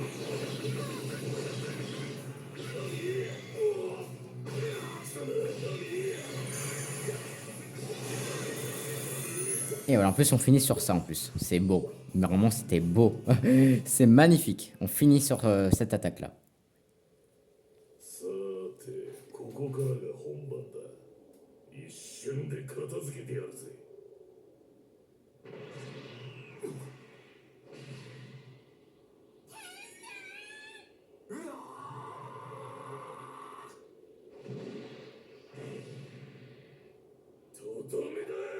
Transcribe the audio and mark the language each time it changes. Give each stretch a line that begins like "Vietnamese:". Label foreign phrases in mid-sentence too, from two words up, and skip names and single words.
French: Et voilà, en plus on finit sur ça en plus. C'est beau. Normalement c'était beau. C'est magnifique. On finit sur cette attaque là.
Japanese: さて、ここからが本番だ。一瞬で片付けてやるぜ。とどめだ。